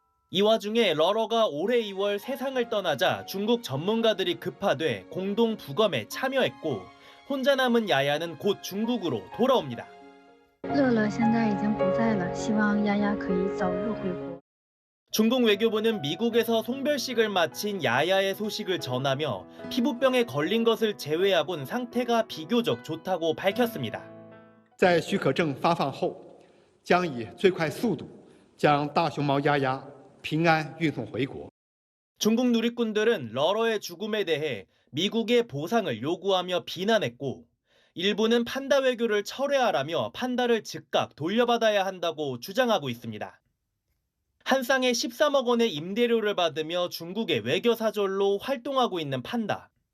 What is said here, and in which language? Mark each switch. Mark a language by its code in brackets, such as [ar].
[ko] 이 와중에 러러가 올해 2월 세상을 떠나자 중국 전문가들이 급파돼 공동 부검에 참여했고 혼자 남은 야야는 곧 중국으로 돌아옵니다. 중국 외교부는 미국에서 송별식을 마친 야야의 소식을 전하며 피부병에 걸린 것을 제외하곤 상태가 비교적 좋다고 밝혔습니다. [zh] 在许可证发放后，将以最快速度将大熊猫丫丫平安运送回国。 [ko] 중국 누리꾼들은 러러의 죽음에 대해 미국의 보상을 요구하며 비난했고 일부는 판다 외교를 철회하라며 판다를 즉각 돌려받아야 한다고 주장하고 있습니다. 한 쌍에 13억 원의 임대료를 받으며 중국의 외교 사절로 활동하고 있는 판다.